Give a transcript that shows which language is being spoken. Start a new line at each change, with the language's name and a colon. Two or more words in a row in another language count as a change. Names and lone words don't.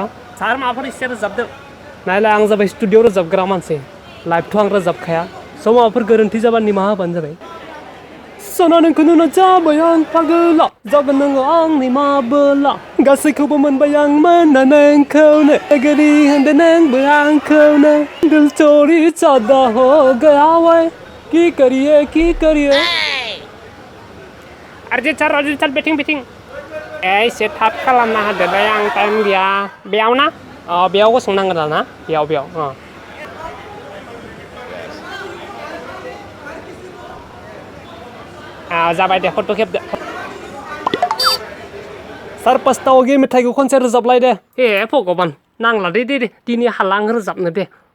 Bodo: सार माबाफोर एसे रोजाबदों? नायलाय आं जाबाय स्टुडिअ रोजाबग्रा मानसि. लाइभथ' आं रोजाबखाया. स' माबाफोर गोरोन्थि जाबा निमाहा होबानो जाबाय. सना नोंखौ नुना जाबाय आं पागला जागोन नोङो आंनि माबोला गासैखौबो मोनबाय आं मोना नोंखौनो गोरि होनदों नोंबो आंखौनो
Punjabi: ਦਿਲ ਚੋਰੀ ਜਾਦਾ ਹੋ ਗਿਆ ਵੇ ਕੀ ਕਰੀਏ
Bodo: अर्जेन्ट सार बेटिं एसे थाब खालामना होदोलाय आं टाइम गैया बेयाव ना बेयाव गसंनांगोन ना बेयाव जाबाय दे फट' खेबदो सार पासतावगे मेथाइखौ खनसे रोजाबलाय दे ए भगबान नांला दे दिनै हाला आं रोजाबनो दे